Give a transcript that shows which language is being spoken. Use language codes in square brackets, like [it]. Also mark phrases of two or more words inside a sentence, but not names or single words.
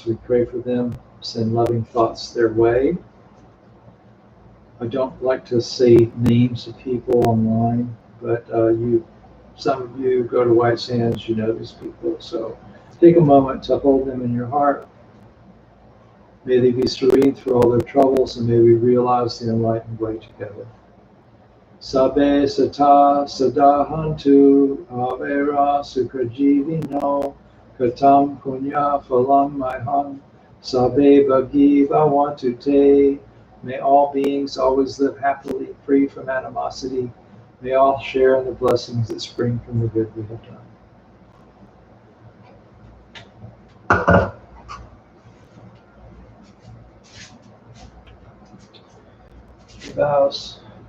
[en] We pray for them, send loving thoughts their way. I don't like to say names of people online, but some of you go to White Sands, you know these people. So take a moment to hold them in your heart. May they be serene through all their troubles, and may we realize the enlightened way together. [pi] Sabe sata sadahantu avera sukhajivino katam punya phalam maham sabe bhagi bhavantu te. [en] May all beings always live happily, free from animosity. May all share in the blessings that spring from the good we have done. Vows.